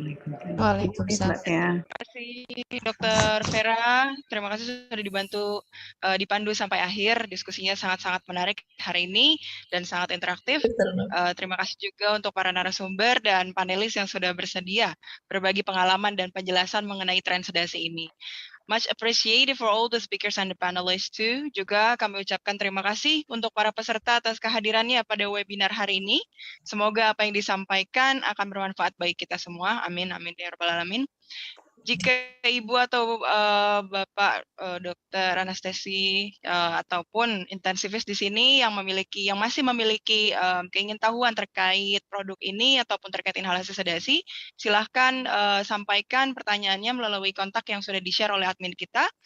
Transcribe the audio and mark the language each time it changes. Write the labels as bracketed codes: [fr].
[id] Waalaikumsalam. Terima kasih Dr. Vera. Terima kasih sudah dipandu sampai akhir. Diskusinya sangat-sangat menarik hari ini dan sangat interaktif. Terima kasih juga untuk para narasumber dan panelis yang sudah bersedia berbagi pengalaman dan penjelasan mengenai tren sedasi ini. [en] Much appreciated for all the speakers and the panelists too. [id] Juga kami ucapkan terima kasih untuk para peserta atas kehadirannya pada webinar hari ini. Semoga apa yang disampaikan akan bermanfaat bagi kita semua. Amin, amin ya rabbal alamin. jika Ibu atau Bapak dokter anestesi ataupun intensivist di sini yang masih memiliki keingintahuan terkait produk ini ataupun terkait inhalasi sedasi, silahkan sampaikan pertanyaannya melalui kontak yang sudah di-share oleh admin kita.